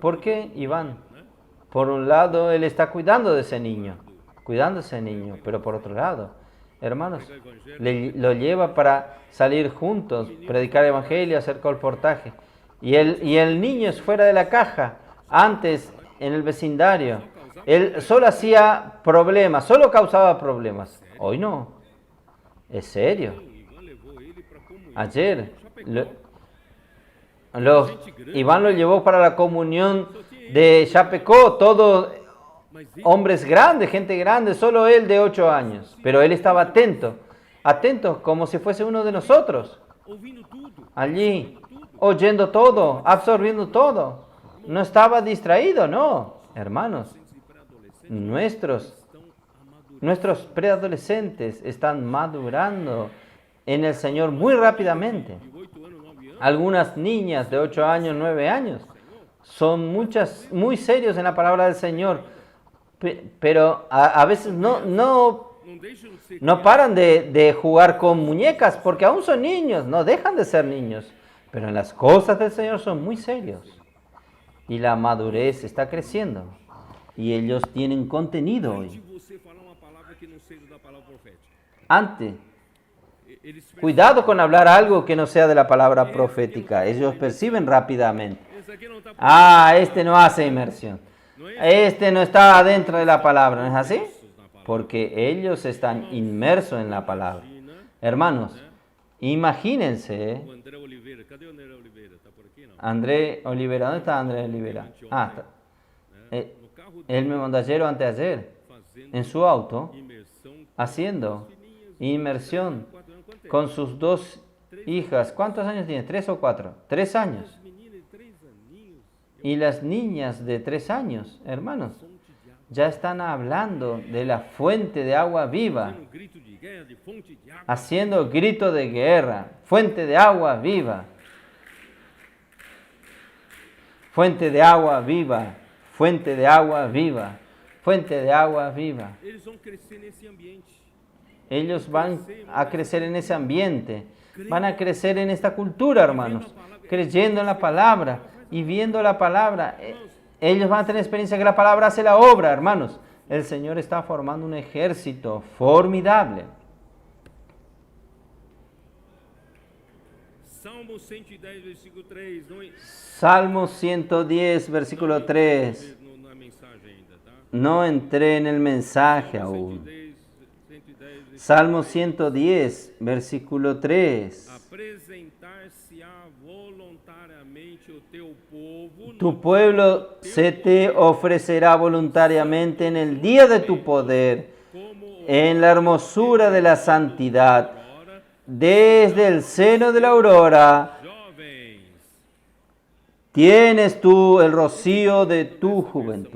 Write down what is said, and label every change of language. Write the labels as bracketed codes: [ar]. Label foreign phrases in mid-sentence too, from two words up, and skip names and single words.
[es] ¿Por qué, Iván? [pt] Né? [es] Por un lado, él está cuidando de ese niño, pero por otro lado, hermanos, lo lleva para salir juntos, predicar el evangelio, hacer colportaje. Y el niño es fuera de la caja. Antes, en el vecindario, él solo hacía problemas, solo causaba problemas. Hoy no. Es serio. [pt] O Ivan levou ele para comunhão. [es] Ayer, Chapecó. Iván lo llevou para la comunión de Chapecó, todos [pt] Mas ele, [es] hombres grandes, gente grande, solo él de 8 años. Pero él estaba atento como si fuese uno de nosotros, [pt] ouvindo tudo, [es] allí, oyendo todo, absorbiendo todo. No estaba distraído, no. Hermanos, [pt] e pré-adolescentes [es] nuestros [pt] estão amadurando. [es] Nuestros preadolescentes están madurando en el Señor muy rápidamente. [pt] De 8 anos, 9 anos, [es] Algunas niñas de 8 años, 9 años son muy serios en la palabra del Señor, pero a veces no [pt] não deixam de ser [es] paran de jugar con muñecas porque aún son niños, no dejan de ser niños, pero en las cosas del Señor son muy serios. Y la madurez está creciendo y ellos tienen contenido de hoy. [pt] você falar uma palavra que não seja da palavra profética. [es] Antes, [pt] Eles [es] cuidado con hablar algo que no sea de la palabra profética. Ellos perciben rápidamente. [pt] esse aqui não está [es] Este no hace inmersión. Este no está dentro de la palabra. ¿No es así? Porque ellos están inmersos en la palabra. Hermanos, imagínense, [pt] O André Oliveira, cadê o André Oliveira? Está por aqui, não? [es] André Olivera. ¿Dónde está André Olivera? Está. [pt] No carro [es] Él me mandó ayer o anteayer [pt] fazendo [es] en su auto [pt] imersão [es] haciendo inmersión [pt] 4 anos. Quanto é? [es] con sus 2 hijas. ¿Cuántos años tiene? 3 o 4. 3 años. [pt] As meninas de 3 aninhos, [es] Y las niñas de 3 años, hermanos, [pt] fonte de água. [es] ya están hablando de la fuente de agua viva, [pt] Um grito de guerra, de fonte de água. [es] haciendo grito de guerra, fuente de agua viva, fuente de agua viva, fuente de agua viva, fuente de agua viva. [pt] Eles vão crescer nesse ambiente. [es] Ellos van a crecer en ese ambiente, van a crecer en esta cultura, hermanos, creyendo en la palabra y viendo la palabra. Ellos van a tener experiencia que la palabra hace la obra, hermanos. El Señor está formando un ejército formidable. Salmo 110, versículo 3. Salmo 110, versículo 3. [pt] Na mensagem ainda, tá? [es] No entré en el mensaje aún. 110, Salmo 110, versículo 3. [pt] apresentar-se-á voluntariamente o teu povo. [es] Tu pueblo se te ofrecerá voluntariamente en el día de tu poder, en la hermosura de la santidad, desde el seno de la aurora. [pt] Jovens. [es] Tienes tú el rocío de tu juventud.